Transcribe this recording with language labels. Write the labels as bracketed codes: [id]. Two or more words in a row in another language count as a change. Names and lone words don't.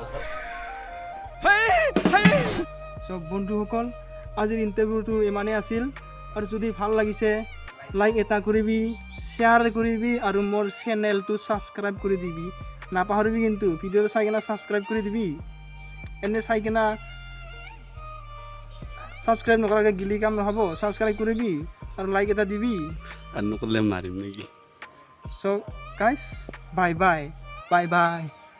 [as] সব বন্ধুসকল আজিৰ ইণ্টাৰভিউটো ইমানেই আছিল, আৰু যদি ভাল লাগিছে লাইক এটা কৰিবি, শ্বেয়াৰ কৰিবি আৰু মোৰ চেনেলটো ছাবস্ক্ৰাইব কৰি দিবি নাপাহৰিবি। কিন্তু ভিডিঅ'টো চাই কিনে ছাবস্ক্ৰাইব কৰি দিবি, এনে চাই কিনে ছাবস্ক্ৰাইব নকৰাকৈ গিলি কাম নহ'ব। ছাবস্ক্ৰাইব কৰিবি আৰু লাইক এটা দিবি। আনুক লৈ মাৰিম নেকি। [en] So guys, bye bye.